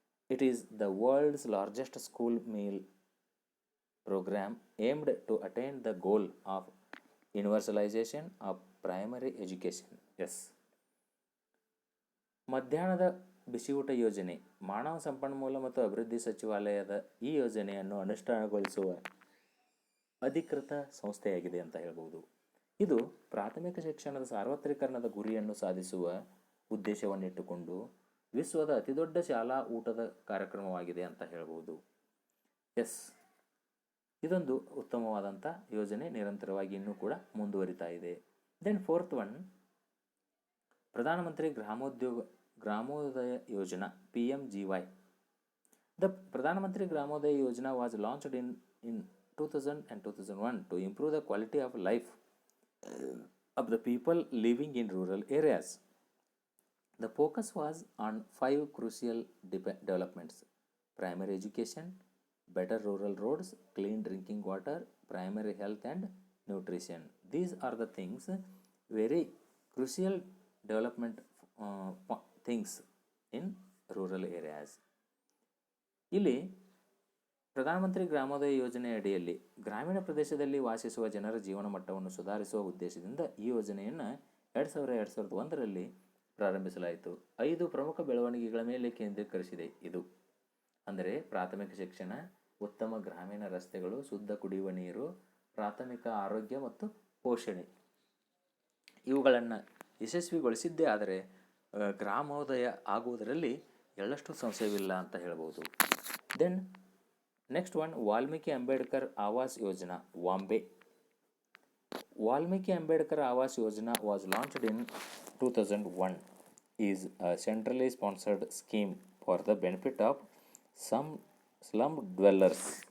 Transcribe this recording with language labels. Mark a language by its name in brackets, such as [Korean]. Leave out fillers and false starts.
[English] It is the world's largest school meal program aimed to attain the goal of universalization of primary education. [Kannada] ಮಧ್ಯಾಹ್ನದ ಬಿಸಿಯೂಟ ಯೋಜನೆ ಮಾನವ ಸಂಪನ್ಮೂಲ ಮತ್ತು ಅಭಿವೃದ್ಧಿ ಸಚಿವಾಲಯದ ಈ ಯೋಜನೆಯನ್ನು ಅನುಷ್ಠಾನಗೊಳಿಸುವ ಅಧಿಕೃತ ಸಂಸ್ಥೆಯಾಗಿದೆ ಅಂತ ಹೇಳ್ಬೋದು. ಇದು ಪ್ರಾಥಮಿಕ ಶಿಕ್ಷಣದ ಸಾರ್ವತ್ರೀಕರಣದ ಗುರಿಯನ್ನು ಸಾಧಿಸುವ ಉದ್ದೇಶವನ್ನಿಟ್ಟುಕೊಂಡು ವಿಶ್ವದ ಅತಿದೊಡ್ಡ ಶಾಲಾ ಊಟದ ಕಾರ್ಯಕ್ರಮವಾಗಿದೆ ಅಂತ ಹೇಳ್ಬೋದು. ಎಸ್, ಇದೊಂದು ಉತ್ತಮವಾದಂಥ ಯೋಜನೆ, ನಿರಂತರವಾಗಿ ಇನ್ನೂ ಕೂಡ ಮುಂದುವರಿತಾ ಇದೆ. [English] Then fourth one, Pradhan Mantri Gramodaya Yojana PMGY. The Pradhan Mantri Gramodaya Yojana was launched in 2000 and 2001 to improve the quality of life of the people living in rural areas. The focus was on 5 crucial developments: primary education, better rural roads, clean drinking water, primary health and nutrition. These are the things, very crucial development things in rural areas. [Kannada] ಇಲ್ಲಿ ಪ್ರಧಾನಮಂತ್ರಿ ಗ್ರಾಮೋದಯ ಯೋಜನೆ ಅಡಿಯಲ್ಲಿ ಗ್ರಾಮೀಣ ಪ್ರದೇಶದಲ್ಲಿ ವಾಸಿಸುವ ಜನರ ಜೀವನ ಮಟ್ಟವನ್ನು ಸುಧಾರಿಸುವ ಉದ್ದೇಶದಿಂದ ಈ ಯೋಜನೆಯನ್ನು 2001ರಲ್ಲಿ ಪ್ರಾರಂಭಿಸಲಾಯಿತು. 5 ಪ್ರಮುಖ ಬೆಳವಣಿಗೆಗಳ ಮೇಲೆ ಕೇಂದ್ರೀಕರಿಸಿದೆ ಇದು. ಅಂದರೆ ಪ್ರಾಥಮಿಕ ಶಿಕ್ಷಣ, ಉತ್ತಮ ಗ್ರಾಮೀಣ ರಸ್ತೆಗಳು, ಶುದ್ಧ ಕುಡಿಯುವ ನೀರು, ಪ್ರಾಥಮಿಕ ಆರೋಗ್ಯ ಮತ್ತು ಪೋಷಣೆ. ಇವುಗಳನ್ನು ಯಶಸ್ವಿಗೊಳಿಸಿದ್ದೇ ಆದರೆ ಗ್ರಾಮೋದಯ ಆಗುವುದರಲ್ಲಿ ಎಳ್ಳಷ್ಟು ಸಂಶಯವಿಲ್ಲ ಅಂತ ಹೇಳ್ಬೋದು. [English] Then next one, Valmiki Ambedkar Awas Yojana, VAMBAY. Valmiki Ambedkar Awas Yojana was launched in 2001 is a centrally sponsored scheme for the benefit of some slum dwellers.